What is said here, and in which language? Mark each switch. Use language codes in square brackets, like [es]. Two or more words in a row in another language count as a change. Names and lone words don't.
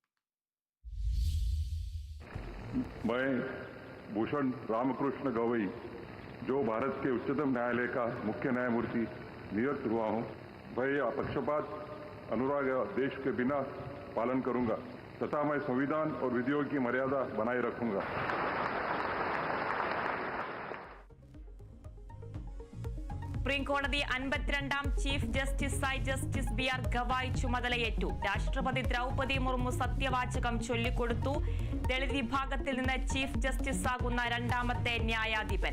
[hi] मैं भूषण रामकृष्ण गवई, जो भारत के उच्चतम न्यायालय का मुख्य न्यायमूर्ति नियुक्त हुआ हूं, भय या पक्षपात, अनुराग या देश के बिना पालन करूंगा तथा मैं संविधान और विधियों की मर्यादा बनाए रखूंगा। [ml] സുപ്രീം കോടതി 52ാം ചീഫ് ജസ്റ്റിസായി ജസ്റ്റിസ് ബി ആർ ഗവായ് ചുമതലയേറ്റു. രാഷ്ട്രപതി ദ്രൗപദി മുർമു സത്യവാചകം ചൊല്ലിക്കൊടുത്തു. ദളിത് വിഭാഗത്തിൽ നിന്ന് ചീഫ് ജസ്റ്റിസ് ആകുന്ന രണ്ടാമത്തെ ന്യായാധിപൻ.